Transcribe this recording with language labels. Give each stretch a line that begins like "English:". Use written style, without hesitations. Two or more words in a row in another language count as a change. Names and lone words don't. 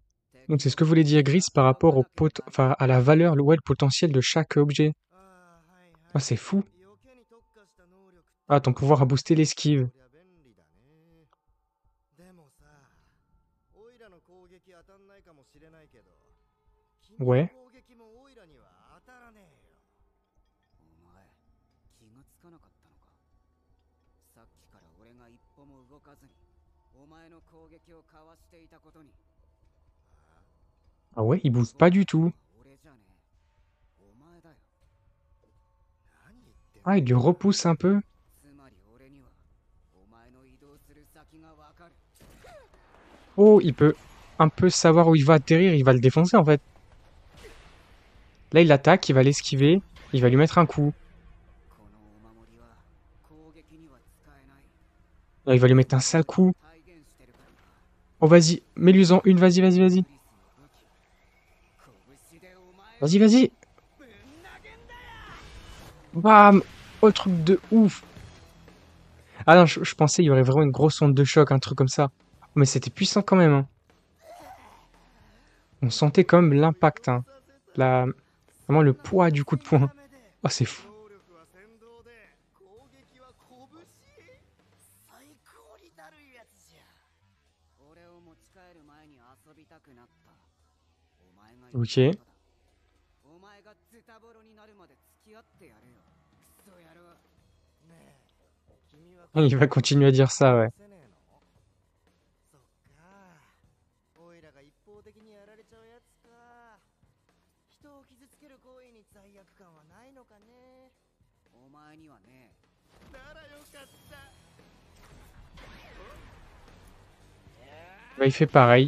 French: Donc c'est ce que voulait dire Gris par rapport enfin, à la valeur, ouais, le potentiel de chaque objet. Ah, c'est fou. Ah, ton pouvoir a boosté l'esquive. Ouais.
Japanese: お前気がつかなかったのか。さっきから俺が一歩も動かずにお前の攻撃をかわしていたことに。
French: Ah ouais, il bouge pas du tout.
Japanese: 俺じゃねえ。お前だよ。
French: Ah, il lui repousse un peu.
Japanese: つまり俺にはお前の移動する先がわかる。
French: Oh, il peut un peu savoir où il va atterrir, il va le défoncer en fait. Là, il attaque, il va l'esquiver, il va lui mettre un coup.
Japanese: このお守りは攻撃には使えない。
French: Là, il va lui mettre un sale coup.
Japanese: 体現してるからな。
French: Oh, vas-y, mets-lui-en une, vas-y, vas-y, vas-y.
Japanese: クリスの武器。拳でお前を
French: Vas-y, vas-y.
Japanese: ぶん投げんだよ。
French: Bam! Oh, le truc de ouf. Ah non, je pensais il y aurait vraiment une grosse onde de choc, un truc comme ça. Mais c'était puissant quand même, hein. On sentait quand même l'impact, hein. Vraiment le poids du coup de poing. Oh, c'est fou.
Japanese: 能力は先導で攻撃は拳。最高にだるいやつじゃ。俺を持ち帰る前に遊びたくなった。お前が言ったことだ。お前がズタボロになるまで付き合ってやるよ。クソ野郎。ねえ、君は
French: Il va continuer à dire ça, ouais.
Japanese: そっか。おいらが一方的にやられちゃうやつか。人を傷つける行為に罪悪感はないのかね。お前にはね。ならよかった。
French: Bah, il fait pareil.